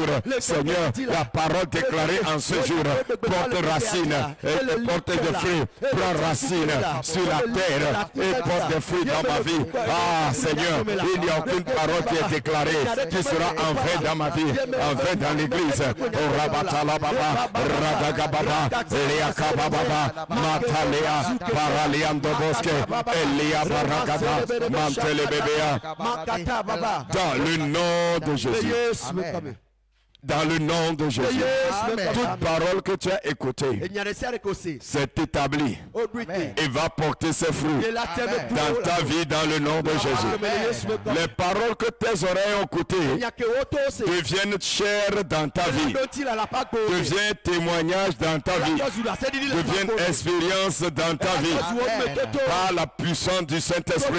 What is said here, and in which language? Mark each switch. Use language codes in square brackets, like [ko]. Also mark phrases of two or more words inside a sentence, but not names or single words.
[fr] Seigneur, la parole déclarée en ce jour porte racine et porte des fruits, prend racine sur la terre et porte des fruits dans ma vie. Ah Seigneur, il n'y a aucune parole qui est déclarée qui sera en vain dans ma vie, en vain dans l'église. Oh Rabatalababa, Radagababa, Leakababa, Matalea, Paraliam de Bosque, Elia Baragada, Mantele Bébéa. Dans le nom de Jésus. Amen. Dans le nom de Jésus. Toute parole que tu as écoutée, c'est établi et va porter ses fruits dans ta vie dans le nom de Jésus. Les paroles que tes oreilles ont écoutées deviennent chair dans ta vie, deviennent témoignage dans ta vie, deviennent expérience dans ta vie par la puissance du Saint-Esprit.